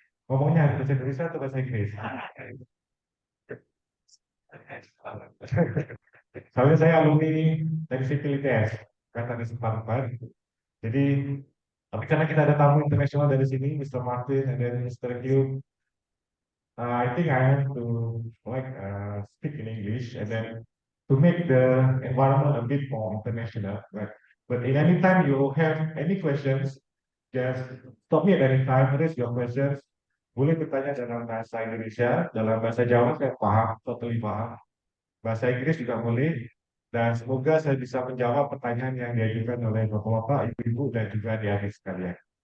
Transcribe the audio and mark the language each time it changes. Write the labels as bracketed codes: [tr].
[id] Ngomongnya bahasa Indonesia atau bahasa Inggris? Soalnya saya alumni dari Sipil ITS, kata di 44. Jadi tapi karena kita ada tamu internasional dari sini, Mr. [en] Martin and then Mr. Hugh, I think I have to speak in English and then to make the environment a bit more international. But in any time you have any questions, just stop me at any time, raise your questions. [id] Boleh bertanya dalam bahasa Indonesia, dalam bahasa Jawa saya paham, [en] totally [id] paham. Bahasa Inggris juga boleh. Dan semoga saya bisa menjawab pertanyaan yang diajukan oleh bapak-bapak, ibu-ibu, dan juga adik-adik sekalian.